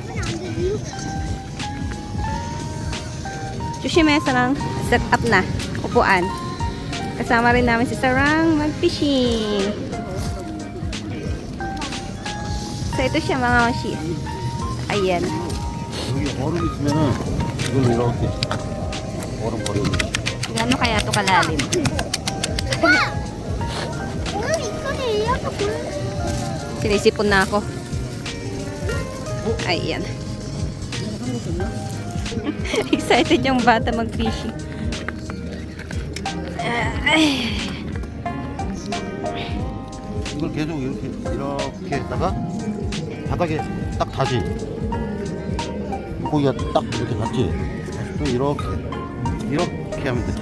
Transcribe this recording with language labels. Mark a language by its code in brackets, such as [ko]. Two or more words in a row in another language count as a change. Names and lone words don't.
[tl] Sushi mesa lang. Set up na. Upuan. Kasama rin namin si Sarang mag-fishing. So ito siya mga mashi. Ayan. [ko] 여기 얼음 있으면은 이걸로 이렇게 얼음 버리고. [tl] Gano'n kaya to kalalim? Sinisipon na ako. Ayan. Excited yung bata mag-fishing. [ko] 이걸 계속 이렇게 했다가 바닥에 딱 다시 고기가 딱 이렇게 닿지. 또 이렇게 하면 돼.